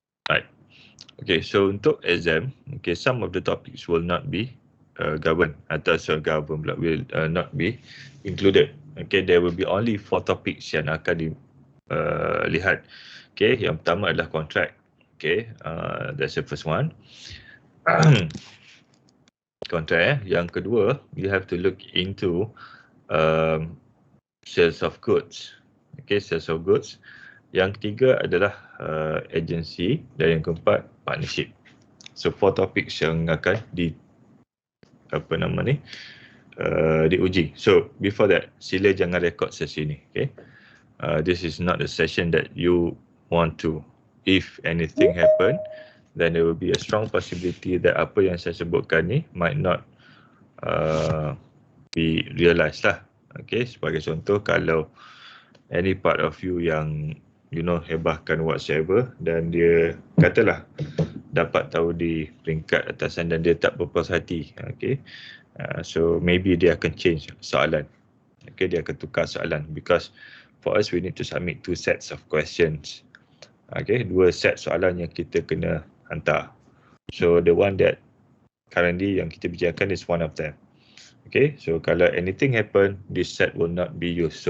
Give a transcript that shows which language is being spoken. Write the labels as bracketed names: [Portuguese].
[English] Right. Okay, so untuk exam, okay, some of the topics will not be governed atau will not be included. Okay, there will be only 4 topics [Malay] yang akan dilihat. Okay, yang pertama adalah contract. [English] Okay, that's the first one. Contract. [Malay] Yang kedua, [English] you have to look into sales of goods. Okay, sales of goods. [Malay] Yang ketiga adalah agency dan yang keempat partnership. [English] So 4 topics [Malay] yang akan diuji. [English] So before that, [Malay] sila jangan rekod sesi ni. [English] Okay, this is not a session that you want to. If anything happen, then there will be a strong possibility that [Malay] apa yang saya sebutkan ni [English] might not be realised lah. [Malay] Okay, sebagai contoh, kalau [English] any part of you [Malay] yang hebahkan whatsoever dan dia katalah dapat tahu di peringkat atasan dan dia tak berpuas hati, okay, so maybe dia akan change soalan. [English] Okay, [Malay] dia akan tukar soalan [English] because for us we need to submit 2 sets of questions. [Malay] Okay, 2 set soalan yang kita kena hantar. [English] So the one that currently [Malay] yang kita bicarakan [English] is one of them. Okay, so kalau anything happen, this set will not be used.